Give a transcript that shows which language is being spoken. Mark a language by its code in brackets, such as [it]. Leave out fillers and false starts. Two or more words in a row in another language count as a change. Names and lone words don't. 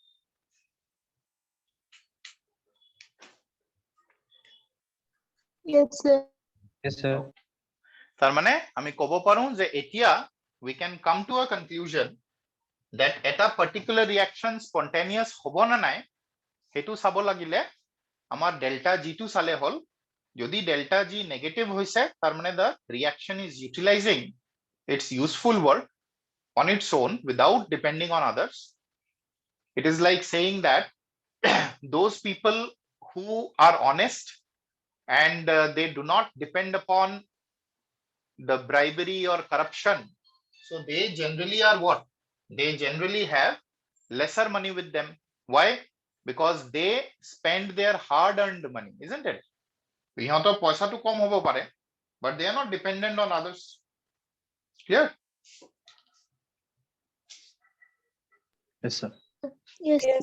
[en] Yes, sir. Yes, sir. [as] তাৰ মানে আমি ক'ব পাৰো যে এতিয়া [en] we can come to a conclusion that এটা particular reaction spontaneous [as] হ'ব না নাই হেতু চাব লাগিলে আমাৰ [en] delta G [as] টো চালে হল যদি [en] delta G negative [as] হৈছে তাৰ মানে [en] the reaction is utilizing its useful work on its own without depending on others. It is like saying that those people who are honest and they do not depend upon the bribery or corruption, so they generally are what? They generally have lesser money with them. Why? Because they spend their hard earned money, isn't it? [as] ইহঁতৰ পইচাটো কম হ'ব পাৰে, [en] but they are not dependent on others. Clear? Yes, sir. Yes, sir.